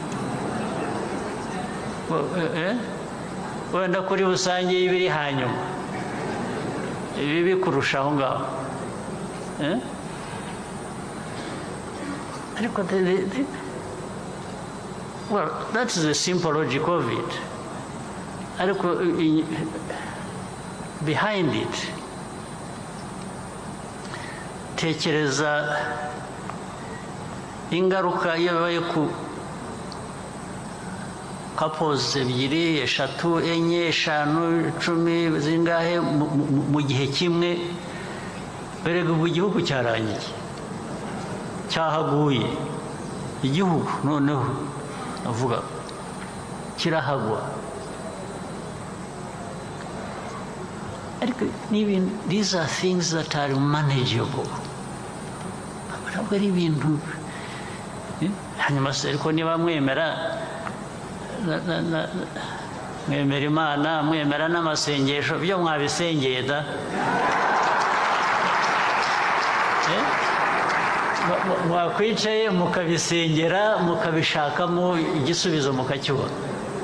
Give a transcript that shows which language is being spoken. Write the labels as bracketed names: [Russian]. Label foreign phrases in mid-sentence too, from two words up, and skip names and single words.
[Kinyarwanda] Wenda kuri busange ibiri hanyuma ibibi kurusha aho ngaho. [English] Ariko well, that is the simple logic of it. Ariko behind it, [Kinyarwanda] tekereza ingaruka yabaye ku couples ebyiri, eshatu, enye, eshanu, 10 zingahe mu gihe kimwe. Berega ubu igihugu cyarangiye, cyahaguye, igihugu noneho avuga kirahagwa. [English] These are things that are manageable. [Kinyarwanda] Ntabwo ari ibintu hanyuma se ariko niba mwemera Imana, mwemera n'amasengesho, byo mwabisengeye da, mwakwicaye mukabisengera mukabishakamo igisubizo mukakibona.